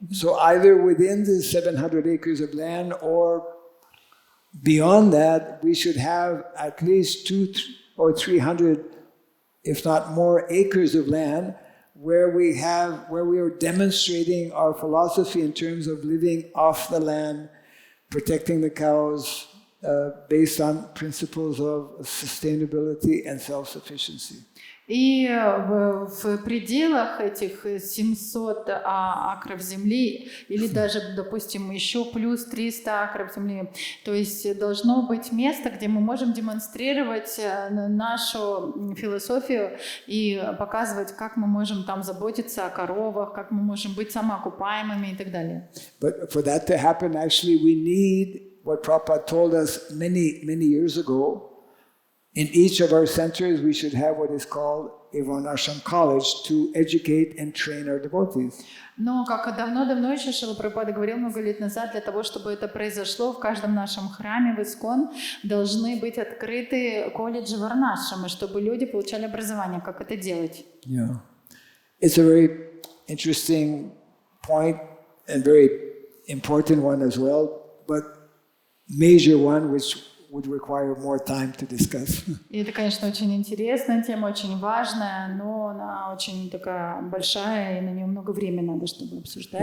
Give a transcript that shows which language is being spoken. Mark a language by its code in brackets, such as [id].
[en] So either within the 700 acres of land or beyond that, we should have at least 200 or 300, if not more, acres of land where we are demonstrating our philosophy in terms of living off the land, protecting the cows, based on principles of sustainability and self-sufficiency. [ru] И в пределах этих 700 акров земли, или даже, допустим, еще плюс 300 акров земли, то есть должно быть место, где мы можем демонстрировать нашу философию и показывать, как мы можем там заботиться о коровах, как мы можем быть самоокупаемыми и так далее. [en] But for that to happen, actually, we need what Prabhupada told us many years ago. In each of our centers, we should have what is called a Varnashram college to educate and train our devotees. [ru] Но, как давно-давно еще Шрила Прабхупада говорил много лет назад, для того, чтобы это произошло, в каждом нашем храме, в Искон, должны быть открыты колледжи Варнашрамы, чтобы люди получали образование, как это делать. [en] Yeah. It's a very interesting point and very important one as well, but major one which would require more time to discuss. [ru] И это, конечно, очень интересная тема, очень важная, но она очень такая большая, и на нее много времени надо, чтобы обсуждать.